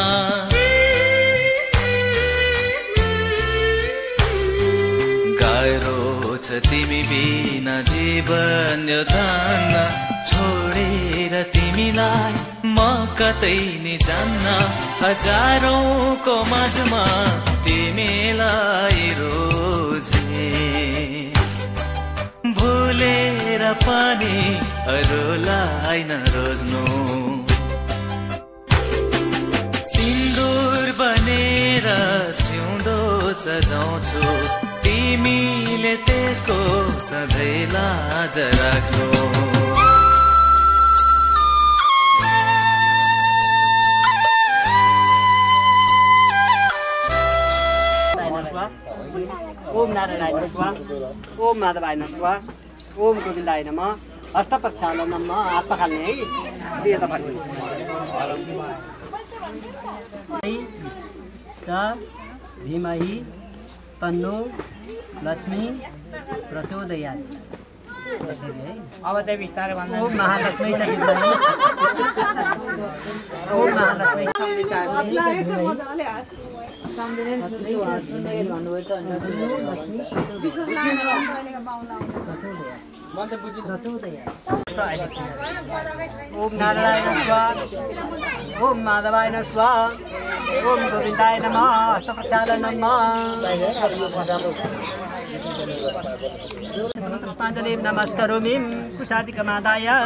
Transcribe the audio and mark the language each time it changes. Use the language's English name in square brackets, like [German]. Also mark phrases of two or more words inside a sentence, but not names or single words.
[Nepali] गाह्रो छ तिमी बिना जीवन यो धान्न छोडेर तिमीलाई म कतै नि जान्न हजारौंको माझमा तिमीलाई रोज्ने भुलेर पनि अरूलाई नरोज्नु सिन्दुर बनेर सिउँदो सजाउँछु तिमीले त्यसको सधैँ लाज राख्नु [Sanskrit] ओम नारायणाय नमः ओम माधवाय नमः ओम गोविन्दाय नमः हस्त प्रक्षालन नमः [Nepali] हात पखाल्ने है बेता फर्किने [Sanskrit] धीमहि तन्नो लक्ष्मी प्रचोदयात् [Nepali] अब चाहिँ बिस्तारै भन्नु [Sanskrit] ओम महालक्ष्मी ओम महालक्ष्मी ओम नारायण स्वाहा ओम माधवाय स्वाहा ओम गोविन्दाय नमः हस्त प्रक्षालन नमः पुष्पाञ्जलिं नमस्करोमि कुशादिकमादाय